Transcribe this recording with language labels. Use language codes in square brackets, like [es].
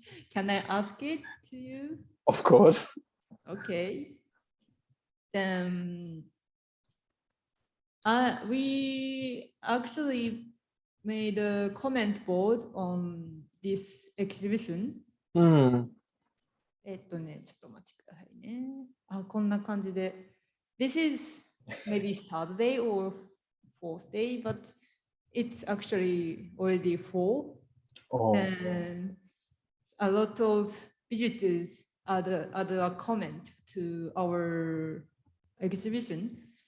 [en] Can I ask it to you? Of course. Okay. Then we actually made a comment board on this exhibition. [ja] ちょっとお待ちくださいね。こんな感じで。 [en] This is maybe Saturday or fourth day, but it's actually already full. And a lot of visitors add a comment to our exhibition.